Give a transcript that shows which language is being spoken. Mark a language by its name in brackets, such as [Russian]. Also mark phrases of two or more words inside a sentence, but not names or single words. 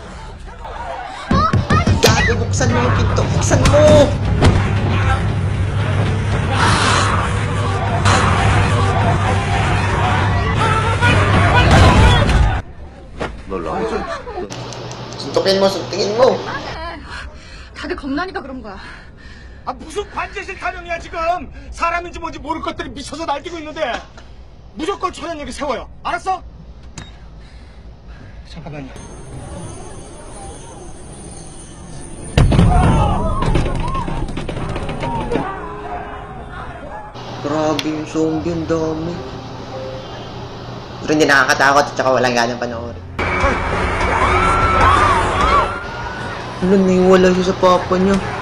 [Filipino] Gago, buksan mo yung pinto. Buksan mo! suntukin mo, suntukin mo. [Korean] 다들 겁나니까 그런 거야. 아, 무슨 관제실 타령이야, 지금! 사람인지 뭔지 모를 것들이 미쳐서 날뛰고 있는데! 무조건 초련역에 세워요. 알았어? 잠깐만요. [Filipino] Grabe yung zombie, ang dami. Pero hindi nakakatakot at saka walang ganang panoorin. Wala, naiwala siya sa papa niya.